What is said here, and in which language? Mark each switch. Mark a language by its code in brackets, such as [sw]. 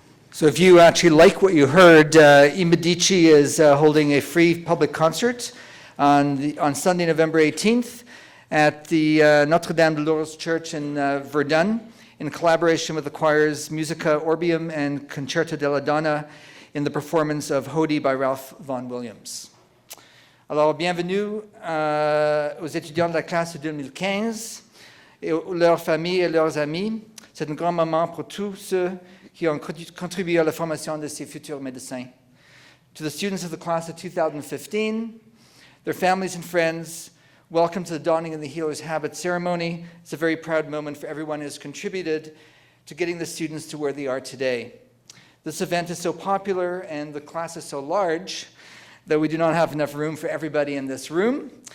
[en] So if you actually like what you heard, I Medici is holding a free public concert on Sunday, November 18th at the Notre Dame de Lourdes Church in Verdun in collaboration with the choirs Musica Orbium and Concerto della Donna in the performance of Hodi by Ralph Vaughan Williams. [fr] Alors, bienvenue aux étudiants de la classe de 2015 et leurs familles et leurs amis. C'est un grand moment pour tous ceux qui ont contribué à la formation de ces futurs médecins. [en] To the students of the class of 2015, their families and friends, welcome to the Donning of the Healer's Habit ceremony. It's a very proud moment for everyone who has contributed to getting the students to where they are today. This event is so popular and the class is so large that we do not have enough room for everybody in this room.